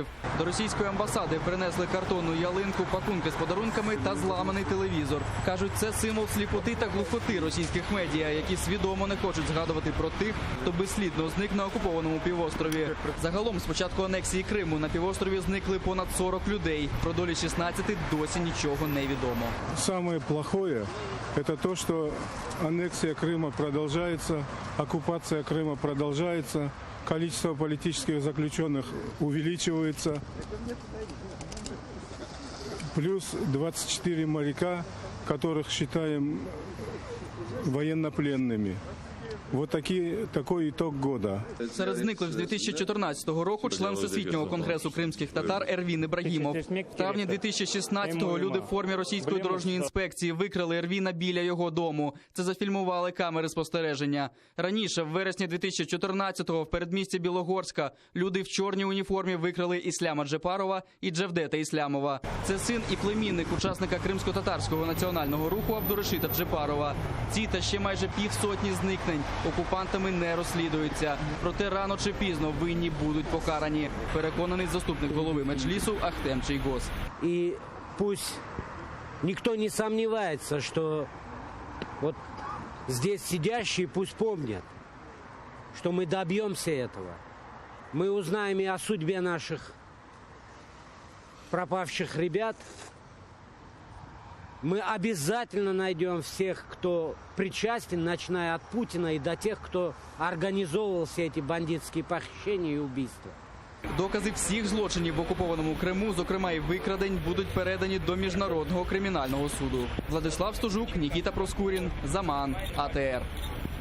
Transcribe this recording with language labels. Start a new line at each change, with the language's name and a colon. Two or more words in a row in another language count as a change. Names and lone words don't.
Ukrainian: До російської амбасади принесли картонну ялинку, пакунки з подарунками та зламаний телевізор. Кажуть, це символ сліпоти та глухоти російських медіа, які свідомо не хочуть згадувати про тих, хто безслідно зник на окупованому півострові. Загалом, з початку анексії Криму, на півострові зникли понад 40 людей. Про долі 16 досі нічого не відомо.
Russian: Самое плохое – это то, что аннексия Крыма продолжается, оккупация Крыма продолжается, количество политических заключенных увеличивается, плюс 24 моряка, которых считаем военнопленными. Вот такой итог года.
Ukrainian: Серед зниклих з 2014 року член Всесвітнього конгресу кримських татар Ервін Ібрагімов. В травні 2016-го люди в формі російської дорожньої інспекції викрали Ервіна біля його дому. Це зафільмували камери спостереження. Раніше, в вересні 2014-го, в передмісті Білогорська, люди в чорній уніформі викрали Ісляма Джепарова і Джевдета Іслямова. Це син і племінник учасника кримсько-татарського національного руху Абдурашита Джепарова. Ці та ще майже півсотні зникнень окупантами не розслідуються. Проте рано чи пізно винні будуть покарані, переконаний заступник голови Меджлісу Ахтем Чийгоз.
Russian: И пусть никто не сомневается, что вот здесь сидящие пусть помнят, что мы добьемся этого. Мы узнаем и о судьбе наших пропавших ребят. Мы обязательно найдем всех, кто причастен, начиная от Путина и до тех, кто организовывал все эти бандитские похищения и убийства.
Ukrainian: Докази всіх злочинів в окупованому Криму, зокрема і викрадень, будуть передані до Міжнародного кримінального суду. Владислав Стужук, Нікіта Проскурін, Заман, АТР.